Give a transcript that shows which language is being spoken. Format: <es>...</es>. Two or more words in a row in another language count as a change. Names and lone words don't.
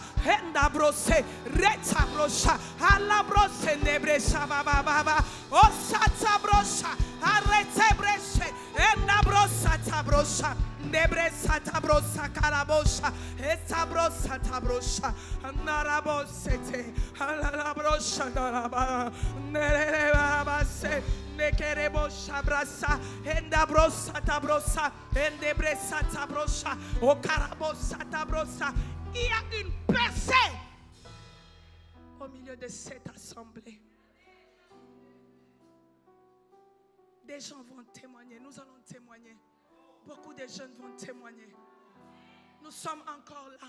<fr>endabrose, retabrosha, alabrose, nebre shababa, o satabrosha, aretebreshe, endabrosa tabrosha, nebresa tabrosa carabosha, etabrosa tabrosha, narabosete, alabrosha naraba, nerebase, nekerebosha brasa, endabrosa tabrosa, endebresa tabrosha, o carabosa tabrosa. Il y a une percée au milieu de cette assemblée. Des gens vont témoigner, nous allons témoigner. Beaucoup de jeunes vont témoigner. Nous sommes encore là.</fr>